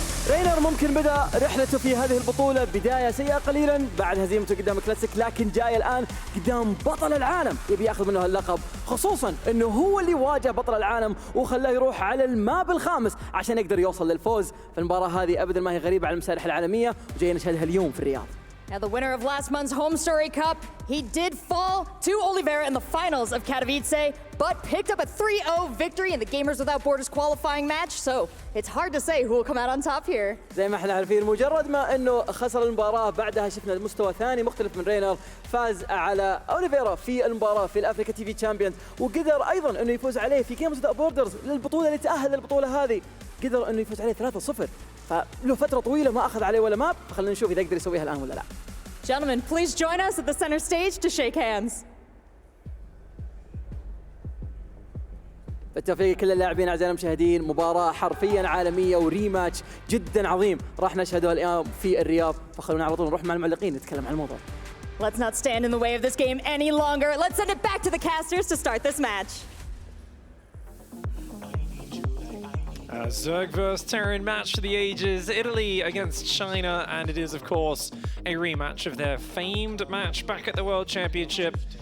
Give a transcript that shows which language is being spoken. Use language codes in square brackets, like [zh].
[ar] رينر ممكن بدأ رحلته في هذه البطولة بداية سيئة قليلا بعد هزيمته قدام كلاسيك، لكن جاي الآن قدام بطل العالم يبي ياخذ منه اللقب، خصوصا انه هو اللي واجه بطل العالم وخلاه يروح على الماب الخامس عشان يقدر يوصل للفوز. فالمباراة هذه ابدا ما هي غريبة على المسارح العالمية وجاي نشاهدها اليوم في الرياض. [en] Now, the winner of last month's Home Story Cup, he did fall to Oliveira in the finals of Katowice, but picked up a 3-0 victory in the Gamers Without Borders qualifying match, so it's hard to say who will come out on top here. [ar] زي ما احنا عارفين مجرد ما انه خسر المباراة بعدها شفنا المستوى ثاني مختلف من رينر، فاز على أوليفيرا في المباراة في الأفريكا تي في تشامبيونز، وقدر أيضا انه يفوز عليه في Gamers Without Borders للبطولة اللي تأهل للبطولة هذه، قدر انه يفوز عليه 3-0. فله فترة طويلة ما أخذ عليه ولا ماب، فخلينا نشوف إذا يقدر يسويها الآن ولا لا. [en] Gentlemen, please join us at the center stage to shake hands. [ar] بالتوفيق كل اللاعبين أعزائنا المشاهدين، مباراة حرفيا عالمية وريماتش جدا عظيم راح نشهده اليوم في الرياض، فخلونا على طول نروح مع المعلقين نتكلم عن الموضوع. [en] Let's not stand in the way of this game any longer. Let's send it back to the casters to start this match. Zerg vs Terran match for the ages, Italy against China, and it is of course a rematch of their famed match back at the World Championship.